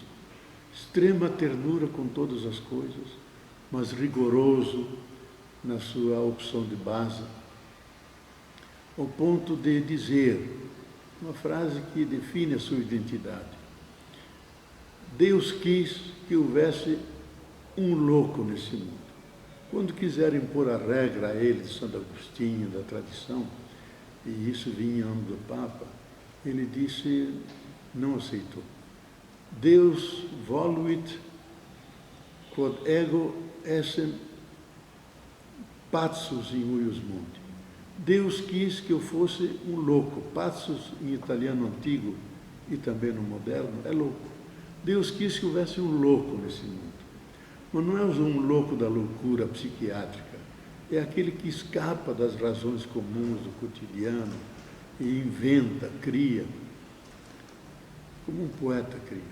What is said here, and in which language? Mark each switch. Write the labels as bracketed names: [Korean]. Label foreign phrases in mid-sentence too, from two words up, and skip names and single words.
[Portuguese] Extrema ternura com todas as coisas, mas rigoroso na sua opção de base, ao ponto de dizer uma frase que define a sua identidade. Deus quis que houvesse um louco nesse mundo. Quando quiserem pôr a regra a ele, de Santo Agostinho, da tradição, e isso vinha em nome do Papa, ele disse, não aceitou. [Latin] Deus voluit quod ego essem pazzus in huius mundi. [Portuguese] Deus quis que eu fosse um louco. Pazzus, em italiano antigo e também no moderno, é louco. Deus quis que houvesse um louco nesse mundo. Mas não é um louco da loucura psiquiátrica. É aquele que escapa das razões comuns do cotidiano e inventa, cria, como um poeta cria.